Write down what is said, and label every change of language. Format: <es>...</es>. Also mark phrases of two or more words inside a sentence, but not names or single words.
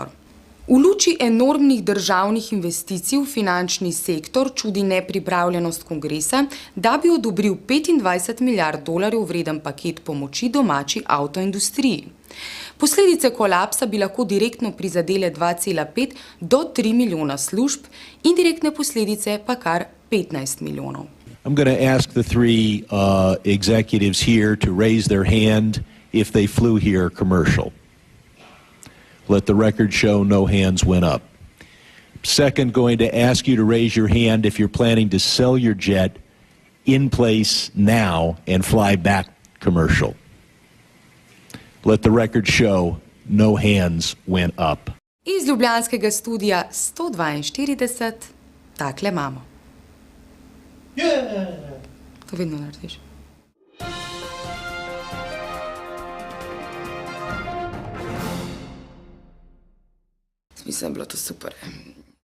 <sl>V luči enormnih državnih investicij v finančni sektor čudi nepripravljenost kongresa, da bi odobril $25 milijard vreden paket pomoči domači avtoindustriji. Posledice kolapsa bi lahko direktno prizadele 2,5 do 3 milijona služb, indirektne posledice pa kar 15 milijonov.</sl> <en>I'm going to ask the three executives here to raise their hand if they flew here commercial. Let the record show no hands went up. Second, going to ask you to raise your hand if you're planning to sell your jet in place now and fly back commercial. Let the record show no hands went up.</en> <sl>Iz ljubljanskega studia 142 takle imamo. To vedno narediš. Mislim, da je bilo to super.</sl>